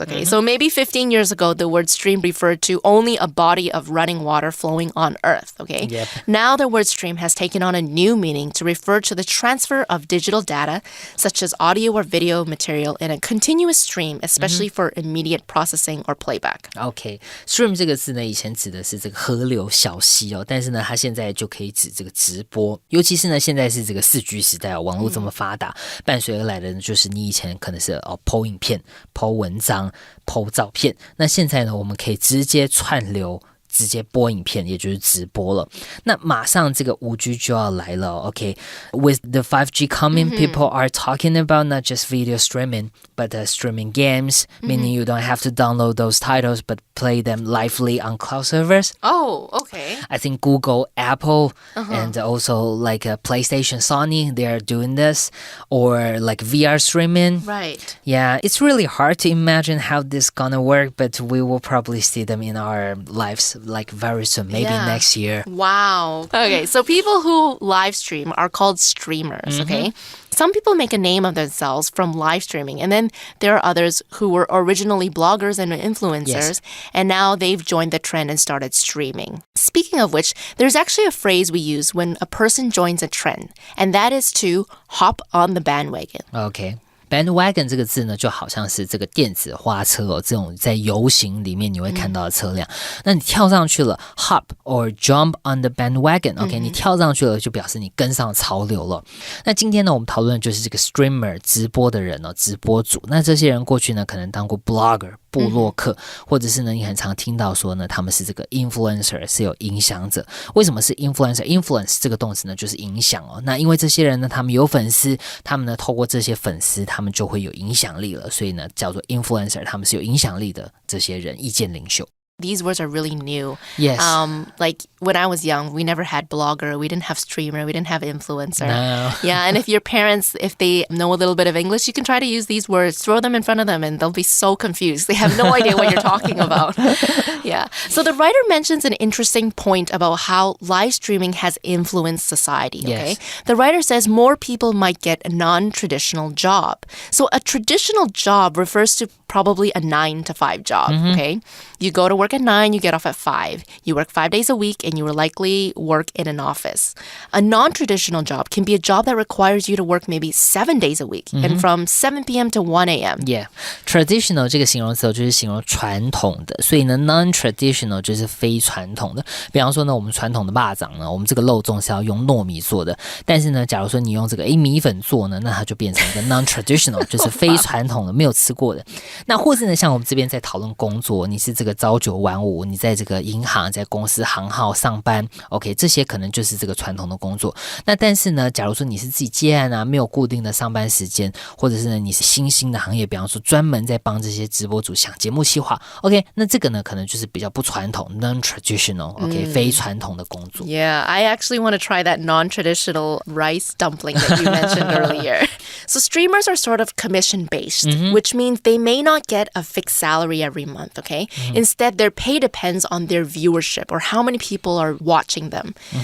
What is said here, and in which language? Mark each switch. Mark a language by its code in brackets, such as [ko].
[en] Okay, so maybe 15 years ago, the word stream referred to only a body of running water flowing on Earth. Okay, Yep. now the word stream has taken on a new meaning to refer to the transfer of digital data, such as audio or video material, in a continuous stream, especially for immediate processing or playback. [zh] OK，stream 这个字呢，以前指的是这个河流小溪哦，但是呢，它现在就可以指这个直播，尤其是呢，现在是这个4G 时代哦，网络这么发达，伴随而来的呢，就是你以前可能是po 影片、po 文章、po 照片，那现在呢，我们可以直接串流。直接播影片，也就是直播了。那马上这个5G 就要来了 [en] ，OK？With the 5G coming, people are talking about not just video streaming, but streaming games, meaning you don't have to download those titles, but play them lively on cloud servers. Oh, okay. I think Google, Apple, and also like PlayStation, Sony, they are doing this, or like VR streaming. Right. Yeah, it's really hard to imagine how this gonna work, but we will probably see them in our lives like very soon, maybe next year. Wow. Okay, so people who live stream are called streamers, okay? Some people make a name of themselves from live streaming, and then there are others who were originally bloggers and influencers, and now they've joined the trend and started streaming. Speaking of which, there's actually a phrase we use when a person joins a trend, and that is to hop on the bandwagon. [zh] OK。Bandwagon 这个字呢，就好像是这个电子花车哦，这种在游行里面你会看到的车辆。那你跳上去了 ， [en] hop or jump on the bandwagon， [zh] OK，、你跳上去了就表示你跟上潮流了。那今天呢，我们讨论的就是这个 streamer 直播的人哦，直播主。那这些人过去呢，可能当过 blogger 部落客，或者是呢你很常听到说呢他们是这个 influencer 是有影响者。为什么是 influencer？这个动词呢就是影响哦。那因为这些人呢他们有粉丝，他们呢透过这些粉丝他们就会有影响力了，所以呢叫做 influencer， 他们是有影响力的这些人，意见领袖。 [en] These words are really new. Yes. Like when I was young, we never had blogger, we didn't have streamer, we didn't have influencer. No. Yeah, and if your parents, if they know a little bit of English, you can try to use these words, throw them in front of them, and they'll be so confused. They have no idea what you're talking about. Yeah. So the writer mentions an interesting point about how live streaming has influenced society, okay? Yes. The writer says more people might get a non-traditional job. So a traditional job refers to probably a 9-to-5 job, okay? You go to work at 9, you get off at 5. You work 5 days a week, and you will likely work in an office. A non-traditional job can be a job that requires you to work maybe 7 days a week, and from 7 p.m. to 1 a.m. [zh] Yeah, traditional 这个形容词就是形容传统的，所以呢 non-traditional 就是非传统的。比方说呢，我们传统的肉粽呢，我们这个肉粽是要用糯米做的，但是呢，假如说你用这个米粉做呢，那它就变成一个 non-traditional， 就是非传统的，没有吃过的。那或是呢，像我们这边在讨论工作，你是这个朝9晚5，你在这个银行、在公司行号上班 ，OK， 这些可能就是这个传统的工作。那但是呢，假如说你是自己接案啊，没有固定的上班时间，或者是呢你是新兴的行业，比方说专门在帮这些直播主想节目企划 ，OK， 那这个呢可能就是比较不传统 ，non-traditional，OK， 非传统的工作。 [en] Yeah, I actually want to try that non-traditional rice dumpling that you mentioned earlier. So streamers are sort of commission-based, which means they may not get a fixed salary every month, okay? Instead, their pay depends on their viewership or how many people are watching them.